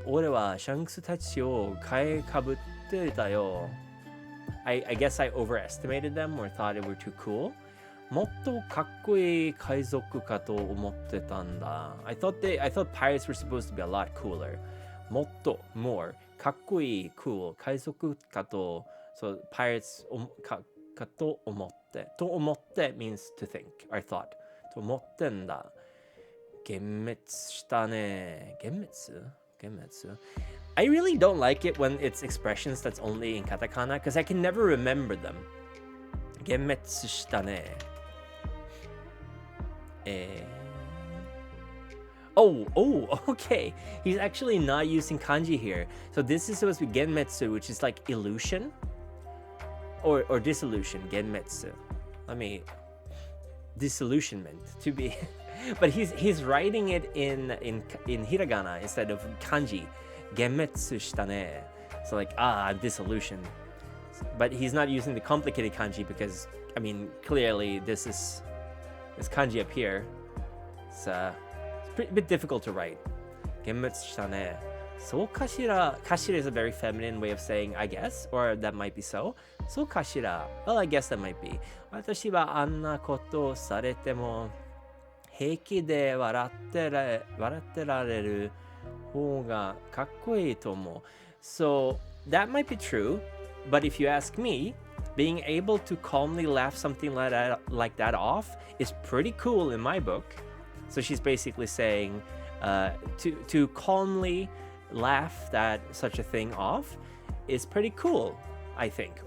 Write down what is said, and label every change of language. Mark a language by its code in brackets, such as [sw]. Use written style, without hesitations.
[ja] 俺はシャンクスたちを買いかぶってたよ。 [en] I guess I overestimated them or thought it were too cool. [ja] もっとかっこいい海賊かと思ってたんだ。 [en] I thought pirates were supposed to be a lot cooler. [ja] もっと [en] more [ja] かっこいい [en] cool [ja] 海賊かと [en] so pirates [ja] かと思って [en] means to think or thought [ja] と思ってんだ。幻滅したね。 [en] 幻滅 I really don't like it when it's expressions that's only in katakana because I can never remember them. [ja] 幻滅したね。 [en] Oh, okay. He's actually not using kanji here. So this is supposed to be genmetsu, which is like illusion or dissolution. Genmetsu. Disillusionment to be. But he's writing it in hiragana instead of kanji. [ja] Genmetsu shita ne. [en] So like disillusion. But he's not using the complicated kanji because clearly this kanji up here. It's a bit difficult to write. [ja] Genmetsu shita ne. [en] So kashira. Kashira is a very feminine way of saying I guess, or that might be so. So kashira. Well, I guess that might be. [ja] 私はあんなことされても平気で笑ってられる方がかっこいいと思う。 [en] So that might be true, but if you ask me, being able to calmly laugh something like that off is pretty cool in my book. So she's basically saying to calmly laugh that such a thing off is pretty cool, I think.